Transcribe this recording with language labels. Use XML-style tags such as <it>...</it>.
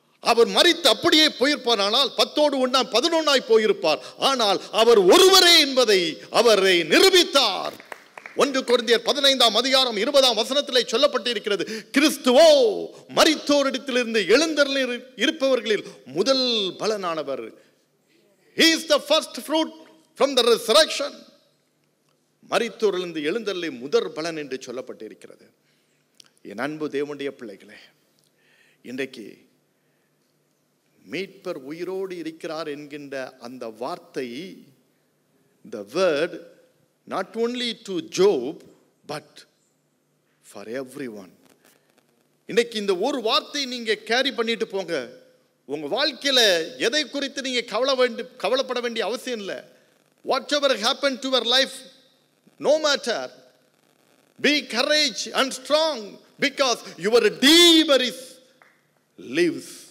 <ta>அவர் மரித்து அப்படியே போயிருப்பார், 10 ஒண்ணா 11 போயிருப்பார். ஆனால் அவர் ஒருவரே என்பதை அவரை நிரூபித்தார். 1 கொரிந்தியர் 15:20 சொல்லப்பட்டிருக்கிறது, கிறிஸ்துவோ மரித்தோரிடத்திலிருந்து எழுந்தருளி இருப்பவர்களில் முதல் பலனானவர்.</ta> <en>He is the first fruit from the resurrection.</en> <ta>மரித்தோரிலிருந்து எழுந்தருளி முதற் பலன் என்று சொல்லப்பட்டிருக்கிறது. என் அன்பு தேவனுடைய பிள்ளைகளே, இன்றைக்கு மீட்பர் உயிரோடு இருக்கிறார் என்கின்ற அந்த வார்த்தை,</ta> <en>the word, not only to Job but for everyone.</en> <ta>இன்னைக்கு இந்த ஒரு வார்த்தை நீங்க கேரி பண்ணிட்டு போங்க. உங்க வாழ்க்கையில எதை குறித்து நீங்க கவலைப்பட வேண்டிய அவசியம் இல்லை.</ta> <en>whatever happened to your life, no matter, be courage and strong because your Redeemer lives.</en>